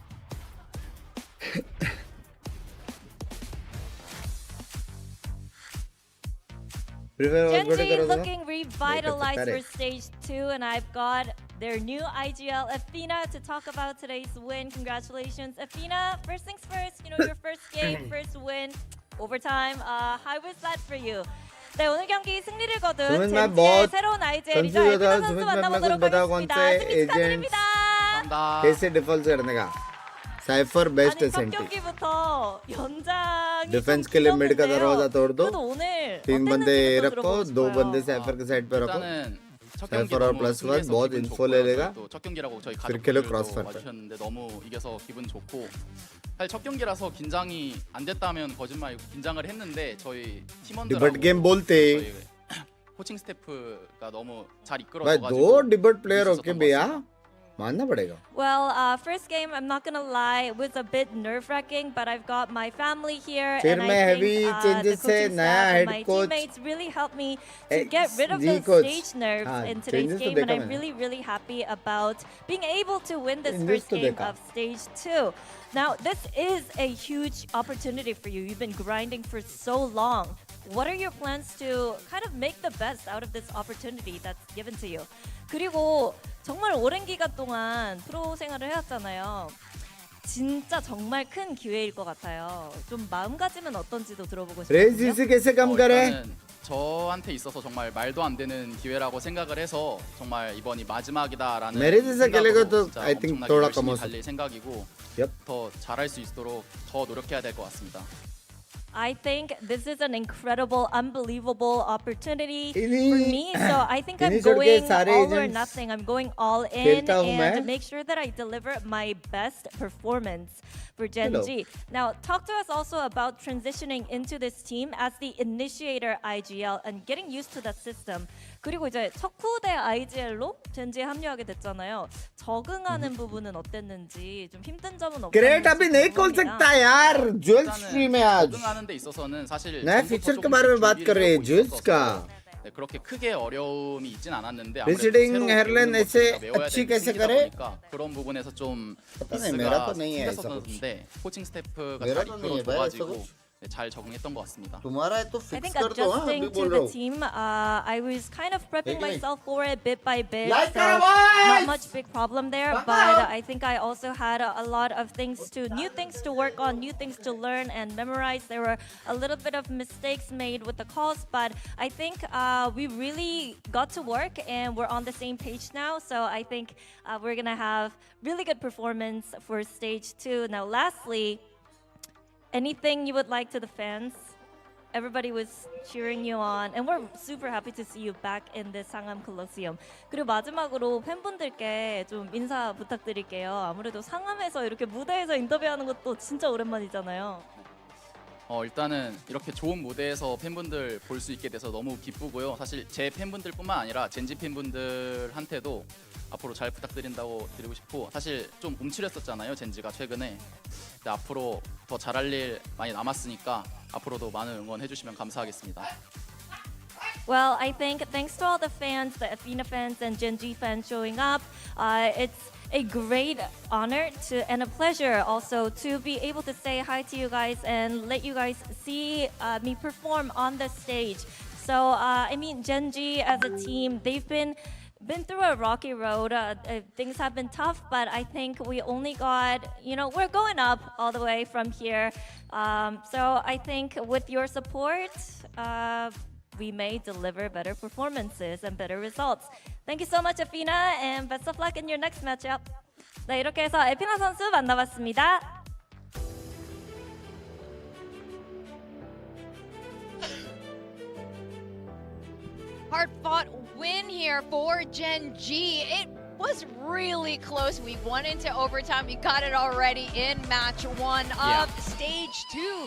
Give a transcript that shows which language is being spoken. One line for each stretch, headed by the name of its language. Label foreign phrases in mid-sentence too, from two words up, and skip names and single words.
English: Genji looking revitalized for stage 2, and I've got their new IGL Athena to talk about today's win. Congratulations, Athena. First things first, your first game, first win, overtime. How was that for you?
Korean: 네, 오늘 경기 승리를 거둔 젠지의 새로운 IGL이죠. 에피나 선수 만나보도록 하겠습니다. 승리 축하드립니다.
Hindi: कैसे डिफेंस करने का साइफर बेस्ट
Korean: 첫
Hindi: एसेंटी
Korean: 경기부터 연장이
Hindi: डिफेंस के लिए मिड का दरवाजा तोड़ दो
Korean: 그래도 오늘
Hindi: 3 बंदे रखो 2
Korean: 싶어요.
Hindi: बंदे साइफर के साइड पे रखो
Korean: 일단은 첫 경기
Hindi: साइफर और
Korean: 너무
English: plus one
Korean: 승리해서
Hindi: बहुत
Korean: 기분
Hindi: इन्फो
Korean: 좋고요.
Hindi: ले लेगा
Korean: 또 첫 경기라고 저희
Hindi: फिर खेलो
Korean: 가족들도
Hindi: क्रॉसफायर पे
Korean: 와주셨는데 너무 이겨서 기분 좋고 사실 첫 경기라서 긴장이 안 됐다면 거짓말이고 긴장을 했는데 저희 팀원들하고
Hindi: डिबेट गेम बोलते
Korean: 저희 코칭 스태프가 너무 잘
Hindi: भाई
Korean: 이끌어줘가지고
Hindi: 2 डिबेट प्लेयर
Korean: 재밌었던
Hindi: होके
Korean: 것
Hindi: भैया
Korean: 같습니다.
Hindi: मानना पड़ेगा
English: Well, first game, I'm not gonna lie, it was a bit nerve-wracking, but I've got my family here,
Hindi: फिर
English: and
Hindi: मैं
English: I heavy think the
Hindi: changes से
English: coaching
Hindi: नया
English: staff and head my coach teammates really helped me to get rid of
Hindi: जी
English: those coach stage nerves
Hindi: हाँ
English: in today's
Hindi: changes तो
English: game, and
Hindi: देखा
English: I'm
Hindi: मैंने
English: really happy about being able to win this changes first
Hindi: तो
English: game
Hindi: देखा
English: of stage 2. Now, this is a huge opportunity for you. You've been grinding for so long. What are your plans to kind of make the best out of this opportunity that's given to you?
Korean: 그리고 정말 오랜 기간 동안 프로 생활을 해왔잖아요. 진짜 정말 큰 기회일 것 같아요. 좀 마음가짐은 어떤지도 들어보고
Hindi: रेस
Korean: 싶거든요.
Hindi: इसे कैसे कम करे
Korean: 일단은 저한테 있어서 정말 말도 안 되는 기회라고 생각을 해서 정말 이번이 마지막이다라는
Hindi: मेरे जैसा खेलेगा तो
Korean: 진짜
English: I think
Korean: 엄청나게
Hindi: थोड़ा
Korean: 열심히
Hindi: कम हो सकता
Korean: 달릴 생각이고
English: Yep.
Korean: 더 잘할 수 있도록 더 노력해야 될 것 같습니다.
English: I think this is an incredible, unbelievable opportunity for
Hindi: इन्हीं
English: me. So I think I'm
Hindi: इन्हीं छोड़ के
English: going
Hindi: सारे
English: all or agents nothing. I'm going all in
Hindi: खेलता हूँ मैं
English: and make sure that I deliver my best performance for Gen Hello. G. Now, talk to us also about transitioning into this team as the initiator IGL and getting used to the system.
Korean: 그리고 이제 척후대 IGL로 젠지에 합류하게 됐잖아요. 적응하는 부분은 어땠는지 좀 힘든 점은
Hindi: ग्रेट
Korean: 없었는지
Hindi: अभी नहीं खोल
Korean: 궁금합니다.
Hindi: सकता यार ज्वेल स्ट्रीम है आज
Korean: 적응하는 데 있어서는 사실
Hindi: नया
Korean: 전부터
Hindi: फीचर के
Korean: 조금씩
Hindi: बारे में बात
Korean: 준비를
Hindi: कर रहे हैं
Korean: 하고
Hindi: ज्वेल्स
Korean: 있었어서
Hindi: का
Korean: 네, 그렇게 크게 어려움이 있진 않았는데 아무래도
English: Visiting
Korean: 새로
English: hairline
Korean: 배우는
Hindi: ऐसे
Korean: 것들이 외워야
Hindi: अच्छी
Korean: 되는
Hindi: कैसे
Korean: 팀이다
Hindi: करे?
Korean: 보니까 그런 부분에서 좀
Hindi: पता नहीं मेरा
Korean: 미스가
Hindi: तो नहीं है ऐसा कुछ
Korean: 생겼었는데 코칭 스태프가
Hindi: मेरा
Korean: 잘
Hindi: तो नहीं है भाई ऐसा
Korean: 이끌어줘가지고
Hindi: कुछ
Korean: 네, 잘 적응했던 것 같습니다.
Hindi: तुम्हारा है तो
English: I
Hindi: फिक्स
English: think
Hindi: कर दो हाँ
English: adjusting
Hindi: अभी
English: to
Hindi: बोल रहा
English: the
Hindi: हूँ
English: team, I was kind of prepping
Hindi: नहीं।
English: myself for it bit by bit, Like so our not boys! much big problem there. But I think I also had a lot of new things to work on, new things to learn and memorize. There were a little bit of mistakes made with the calls, but I think we really got to work and we're on the same page now. So I think we're gonna have really good performance for stage 2. Now, lastly, anything you would like to the fans? Everybody was cheering you on, and we're super happy to see you back in the 상암 Colosseum.
Korean: 그리고 마지막으로 팬분들께 좀 인사 부탁드릴게요. 아무래도 상암에서 이렇게 무대에서 인터뷰하는 것도 진짜 오랜만이잖아요. 일단은 이렇게 좋은 무대에서 팬분들 볼 수 있게 돼서 너무 기쁘고요. 사실 제 팬분들뿐만 아니라 젠지 팬분들한테도 앞으로 잘 부탁드린다고 드리고 싶고, 사실 좀 움츠렸었잖아요 젠지가 최근에. 근데 앞으로 더 잘할 일 많이 남았으니까 앞으로도 많은 응원해 주시면 감사하겠습니다.
English: Well, I think thanks to all the fans, the Athena fans and Gen.G fans showing up, it's a great honor and a pleasure also to be able to say hi to you guys and let you guys see me perform on the stage. So, I mean, Gen.G as a team, they've been through a rocky road. Things have been tough, but I think we only got, we're going up all the way from here. So I think with your support, we may deliver better performances and better results. Thank you so much, Athena, and best of luck in your next matchup.
Korean: 네, 이렇게 해서 에피나 선수 만나봤습니다.
English: Hard-fought win here for Gen.G. It was really close. We went into overtime. We got it already in match 1 of stage 2.